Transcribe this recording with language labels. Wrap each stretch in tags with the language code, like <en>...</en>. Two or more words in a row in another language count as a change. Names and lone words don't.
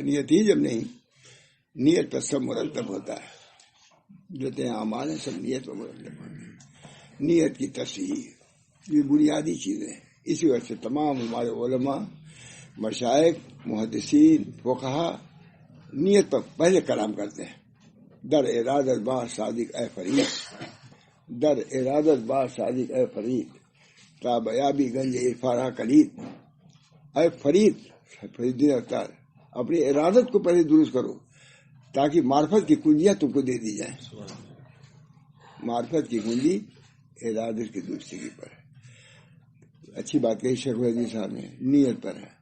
<ur>نیت ہی جب نہیں. نیت پر سب مرتب ہوتا ہے. جتنے اعمال ہیں سب نیت پر مرتب ہوتے ہیں. نیت کی تصحیح یہ بنیادی چیزیں ہیں. اسی وجہ سے تمام ہمارے علماء، مشائخ، محدثین، فقہا نیت پر پہلے کلام کرتے ہیں.</ur> <fa>در ارادت با صادق اے فرید، در ارادت با صادق اے فرید، تابیابی گنج افارہ کلید.</fa> <ur>اے فرید، فریدین اوتار، اپنی ارادت کو پہلے درست کرو تاکہ معرفت کی کنجیاں تم کو دے دی جائیں. معرفت کی کنجی ارادت کی درستگی پر ہے. اچھی بات کہی شیخ الحدیث صاحب نے، نیت پر ہے.</ur>